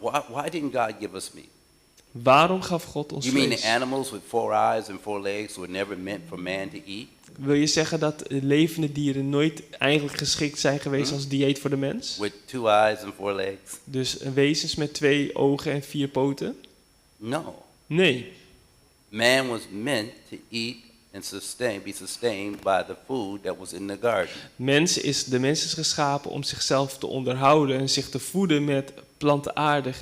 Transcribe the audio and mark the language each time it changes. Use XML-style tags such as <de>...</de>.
<en>Why didn't God give us meat?</en> <nl>Waarom gaf God ons</nl> <en>You mean the</en> <nl>vlees?</nl> <en>animals with 4 eyes and 4 legs were never meant for man to eat?</en> <nl>Wil je zeggen dat levende dieren nooit eigenlijk geschikt zijn geweest als dieet voor de mens?</nl> <en>With 2 eyes and 4 legs?</en> <nl>Dus wezens met 2 ogen en 4 poten?</nl> <en>No.</en> <nl>Nee.</nl> <en>Man was meant to eat and be sustained by the food that was in the garden.</en> <nl>De mens is geschapen om zichzelf te onderhouden en zich te voeden met plantaardig</nl>